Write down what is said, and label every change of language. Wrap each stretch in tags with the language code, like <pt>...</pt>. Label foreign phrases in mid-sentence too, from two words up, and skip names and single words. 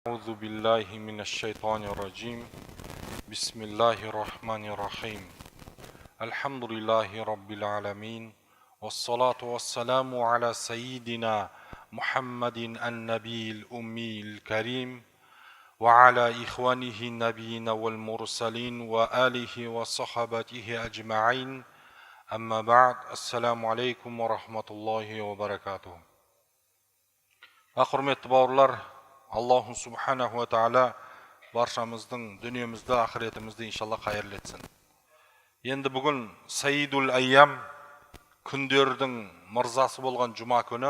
<ar>أعوذ بالله من الشيطان الرجيم بسم الله الرحمن الرحيم الحمد لله رب العالمين والصلاة والسلام على سيدنا محمد النبي الأمي الكريم وعلى إخوانه النبيين والمرسلين وآله وصحبته أجمعين أما بعد السلام عليكم ورحمة الله وبركاته.</ar> <kk>Құрметті бауырлар,</kk> <ar>الله سبحانه وتعالى</ar> <kk>баршамыздың дүниемізді, ақыретімізді иншалла қайырлы етсін. Енді бүгін</kk> <ar>سيد الأيام,</ar> <kk>күндердің мырзасы болған жұма күні.</kk>